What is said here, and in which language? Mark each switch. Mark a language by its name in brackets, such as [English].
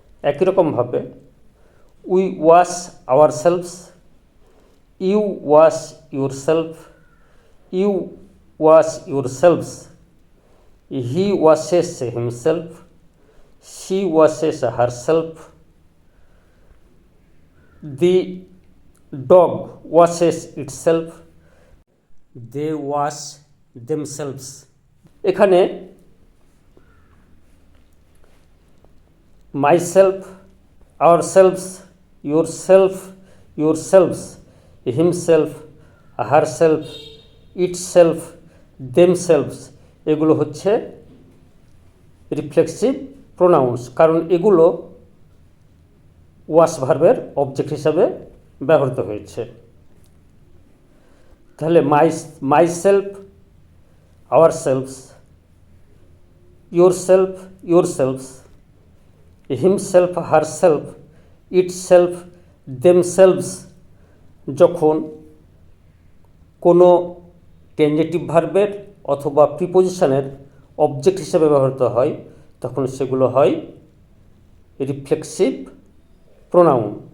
[Bangla] একই রকমভাবে [English] We wash ourselves, you wash yourself, you wash yourselves, he washes himself, she washes herself, the dog washes itself, they wash themselves. [Bangla] এখানে [English] myself, ourselves, yourself, yourselves, himself, herself, itself, themselves, [Bangla] এগুলো হচ্ছে reflexive pronouns, কারণ এগুলো ওয়াস ভার্বের object হিসাবে ব্যবহৃত হয়েছে। তাহলে [English] myself, ourselves, yourself, yourselves, himself, herself, itself, themselves [Bangla] যখন কোনো টেনজেটিভ ভার্বের অথবা প্রিপোজিশনের অবজেক্ট হিসেবে ব্যবহৃত হয় তখন সেগুলো হয় রিফ্লেক্সিভ প্রোনাউন।